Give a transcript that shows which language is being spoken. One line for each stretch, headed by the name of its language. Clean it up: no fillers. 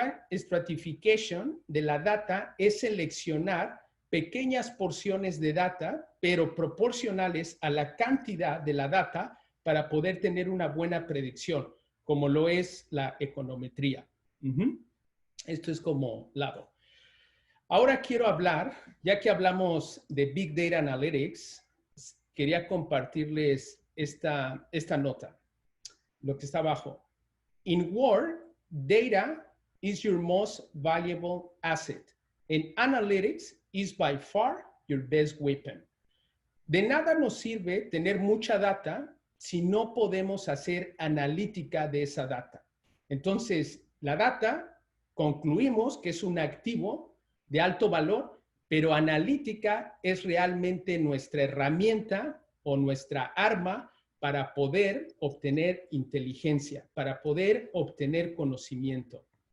Spanish: Stratification de la data es seleccionar pequeñas porciones de data, pero proporcionales a la cantidad de la data para poder tener una buena predicción, como lo es la econometría. Esto es como lado. Ahora quiero hablar, ya que hablamos de Big Data Analytics, quería compartirles esta nota, lo que está abajo.
English: In Word, data is your most valuable asset, and analytics is by far your best weapon.
Spanish: De nada nos sirve tener mucha data si no podemos hacer analítica de esa data. Entonces, la data, concluimos que es un activo de alto valor, pero analítica es realmente nuestra herramienta o nuestra arma para poder obtener inteligencia, para poder obtener conocimiento.